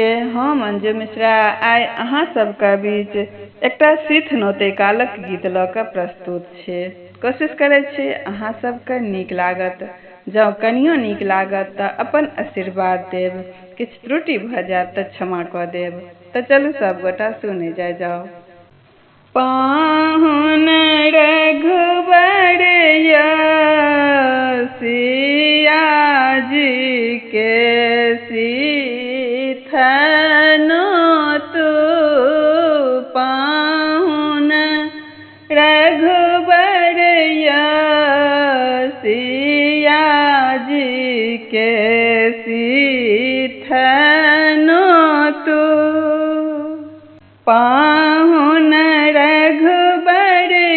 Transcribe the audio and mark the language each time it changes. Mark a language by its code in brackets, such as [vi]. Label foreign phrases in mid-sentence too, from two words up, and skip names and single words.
[mai] हम अंजू मिश्रा आइ अहाँ सबके बीच एकटा सिथ नोते कालक गीत लऽ कऽ प्रस्तुत छी। कोशिश करै छी अहाँ सबके नीक लागत। जँ कनियो नीक लागत तऽ अपन आशीर्वाद देब, किछु त्रुटि भऽ जायत तऽ क्षमा कऽ देब। तऽ चलू सब गोटा सुने जाओ। पाहुन रघुबर सिया जी के सिथ नोतु, पाहुन रघुबर सिया जी के सिथ नोतु, पाहुन रघुबर